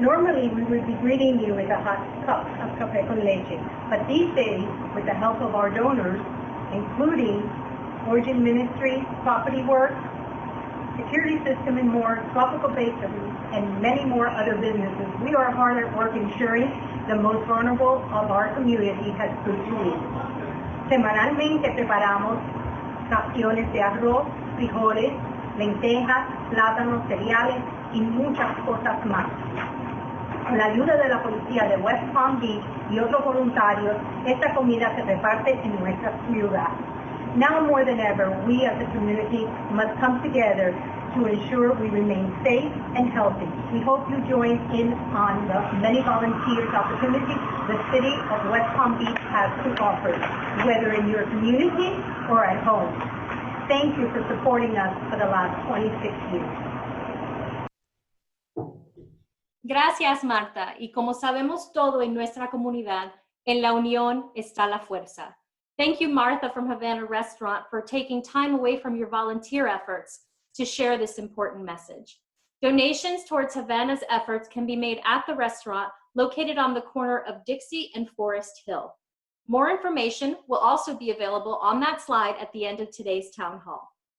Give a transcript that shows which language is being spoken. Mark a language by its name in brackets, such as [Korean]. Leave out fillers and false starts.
[English] Normally we would be greeting you with a hot cup of café con leche, but these days, with the help of our donors, including Origin Ministry, Property Work, Security System and more, Tropical Bakeries, and many more other businesses, we are hard at work ensuring the most vulnerable of our community has food to eat. [Spanish] Semanalmente preparamos raciones de arroz, frijoles, lentejas, plátanos, cereales y muchas cosas más. Con la ayuda de la policía de West Palm Beach y otros voluntarios, esta comida se reparte en nuestra ciudad. [English] Now more than ever, we as a community must come together to ensure we remain safe and healthy. We hope you join in on the many volunteers opportunities the city of West Palm Beach has to offer, whether in your community or at home. Thank you for supporting us for the last 26 years. [Spanish] Gracias, Marta. Y como sabemos todo en nuestra comunidad, en la unión está la fuerza. [English] Thank you, Martha from Havana Restaurant, for taking time away from your volunteer efforts to share this important message. Donations towards Havana's efforts can be made at the restaurant located on the corner of Dixie and Forest Hill. More information will also be available on that slide at the end of today's town hall.